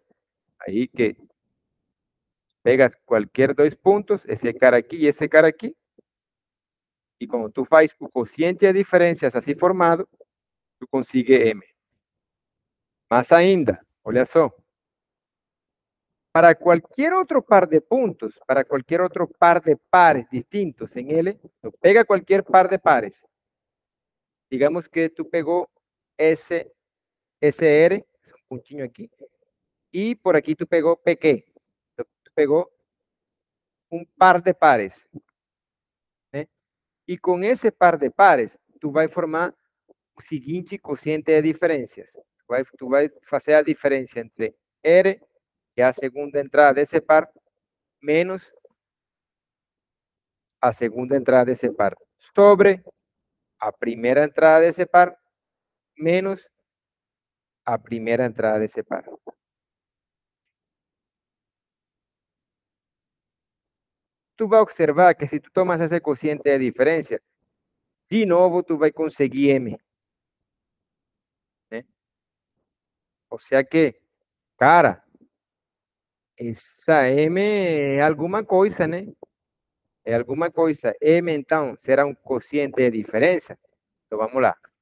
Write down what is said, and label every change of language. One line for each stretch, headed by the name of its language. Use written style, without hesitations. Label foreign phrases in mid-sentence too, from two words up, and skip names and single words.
Portuguese: Aí que pegas qualquer dois pontos, esse cara aqui e esse cara aqui, e quando tu faz o quociente de diferenças assim formado, tu consegue M. Mais ainda, olha só, para qualquer outro par de pontos, para qualquer outro par de pares distintos en L, tu pega qualquer par de pares. Digamos que tu pegou esse SR, um pontinho aqui, e por aqui tu pegou PQ. Tu pegou um par de pares, né? E com esse par de pares, tu vai formar o seguinte quociente de diferenças. Tu vai fazer a diferença entre R, que é a segunda entrada desse par, menos a segunda entrada
Spanish: de ese par
Portuguese: sobre a
Spanish: primera entrada de ese par
Portuguese: menos a
Spanish: primera entrada de ese par. Tú vas a observar que si tú tomas ese cociente de diferencia, de novo tú vas a conseguir M.
Portuguese: Né?
Spanish: O sea que,
Portuguese: cara, essa M é alguma coisa, né? É alguma coisa. M, então, será um cociente de diferença. Então, vamos lá.